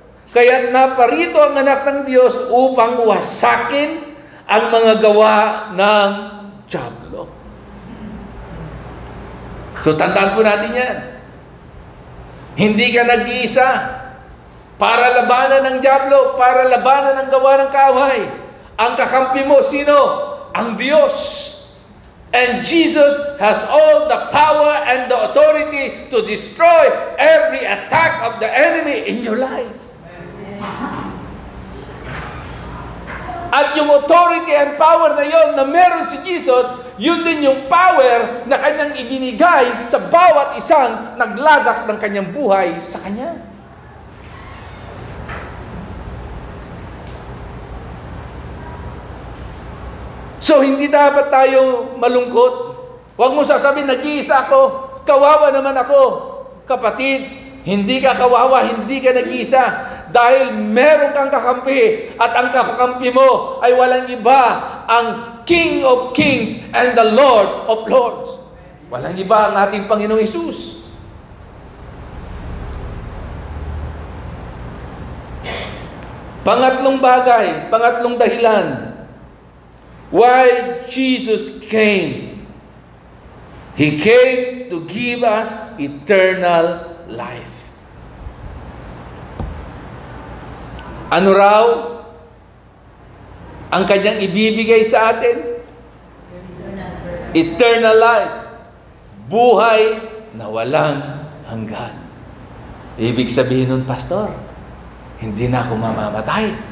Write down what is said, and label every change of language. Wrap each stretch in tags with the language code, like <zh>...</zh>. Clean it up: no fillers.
<tl>Kaya naparito ang anak ng Diyos upang wasakin ang mga gawa ng dyablo. So tandaan po natin yan. Hindi ka nag-iisa para labanan ng dyablo, para labanan ang gawa ng kaaway. Ang kakampi mo, sino? Ang Diyos.</tl> <en>And Jesus has all the power and the authority to destroy every attack of the enemy in your life.</en> <tl>At yung</tl> <en>authority and power</en> <tl>na yon na meron si Jesus, yun din yung power na kanyang ibinigay sa bawat isang naglagak ng kanyang buhay sa kanya. So, hindi dapat tayo malungkot. Huwag mo sasabihin, nag-iisa ako, kawawa naman ako. Kapatid, hindi ka kawawa, hindi ka nag-iisa. Dahil meron kang kakampi, at ang kakampi mo ay walang iba, ang</tl> <en>King of Kings and the Lord of Lords.</en> <tl>Walang iba ang ating Panginoong Hesus. Pangatlong bagay, pangatlong dahilan,</tl> <en>why Jesus came. He came to give us eternal life.</en> <tl>Ano raw ang kanyang ibibigay sa atin? Eternal life. Buhay na walang hanggan. Ibig sabihin nun, Pastor, hindi na ako mamamatay.</tl>